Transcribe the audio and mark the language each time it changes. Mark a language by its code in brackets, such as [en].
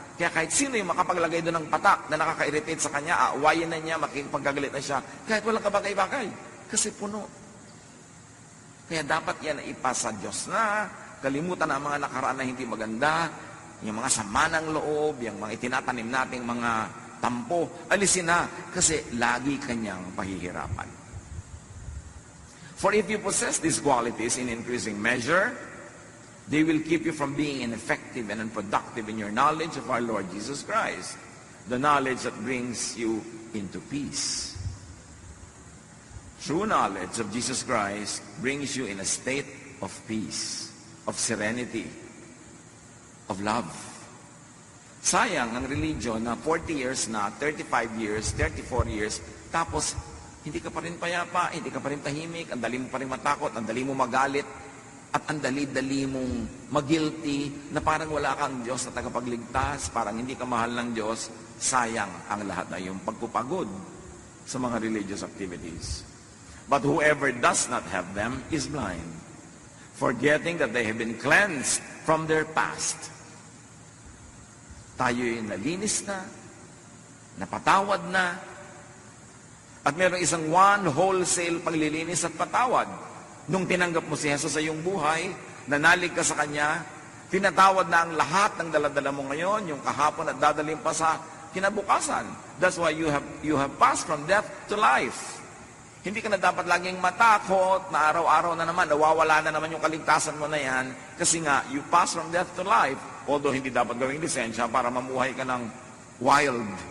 [tl] Kaya kahit sino yung makapaglagay doon ng patak na nakaka-irritate sa kanya, aawayin na niya, makikipagkagalit na siya. Kahit walang kabagay-bagay. Kasi puno. Kaya dapat yan na ipasa Diyos na. Kalimutan na ang mga nakaraan na hindi maganda. Yung mga sama ng loob, yung mga itinatanim nating mga tampo, alisin na kasi lagi kanyang pahihirapan. [en] For if you possess these qualities in increasing measure, they will keep you from being ineffective and unproductive in your knowledge of our Lord Jesus Christ, the knowledge that brings you into peace. True knowledge of Jesus Christ brings you in a state of peace, of serenity, of love. [tl] Sayang ang religion na 40 years na, 35 years, 34 years, tapos hindi ka pa rin payapa, hindi ka pa rin tahimik, ang dali mo pa rin matakot, ang dali mo magalit, at ang dali-dali mong mag-guilty na parang wala kang Diyos na tagapagligtas, parang hindi ka mahal ng Diyos. Sayang ang lahat na yung pagpupagod sa mga religious activities. [en] But whoever does not have them is blind, forgetting that they have been cleansed from their past. [tl] Tayo'y nalinis na, napatawad na, at mayroong isang one wholesale paglilinis at patawad. Nung tinanggap mo si Jesus sa iyong buhay, nanalig ka sa Kanya, tinatawad na ang lahat ng daladala mo ngayon, yung kahapon at dadaling pa sa kinabukasan. [en] That's why you have passed from death to life. [tl] Hindi ka na dapat laging matakot na araw-araw na naman, nawawala na naman yung kaligtasan mo na yan, kasi nga, [en] you pass from death to life, [tl] although hindi dapat gawing lisensya para mamuhay ka ng wild.